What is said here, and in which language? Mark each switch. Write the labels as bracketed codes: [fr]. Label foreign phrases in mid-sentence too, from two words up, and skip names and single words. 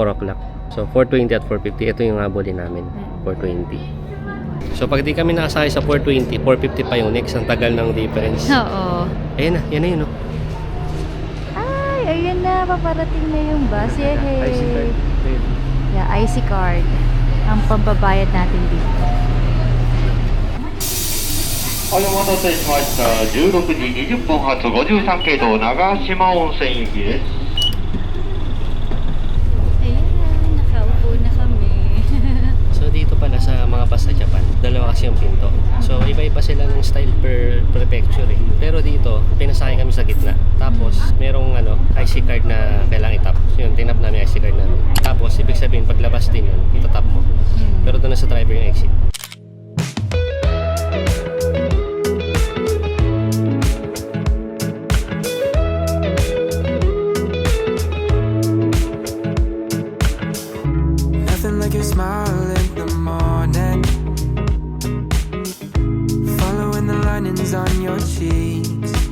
[tl] 4 o'clock. So, 4:20 at 4:50. Ito yung habulin namin. 4:20. So pag di kami nakasakay sa 420, 450 pa yung next. Ang tagal ng difference. Oo. Ayan na, yan na yun, no? Ay, ayun na. Paparating na yung bus. Yay! [en] IC card. [tl] Ayun. [en] Yeah, IC card. [tl] Ang pambabayad natin dito. [ja] はい、お待たせしました。16時20分発53系統長島温泉行きです。 [tl] Ayan, nakaupo na kami. So dito pala sa mga bus sa Japan, dalawa kasi yung pinto. So iba-iba sila ng style [en] per prefecture [tl] eh. Pero dito, pinasakay kami sa gitna. Tapos merong [en] IC card [tl] na kailangan itap. So yun, tinap namin [en] IC card [tl] namin. Tapos ibig sabihin paglabas din yun, itatap mo. Pero doon na sa driver yung exit. [en] Nothing like your smile in the morning, following the linings on your cheeks.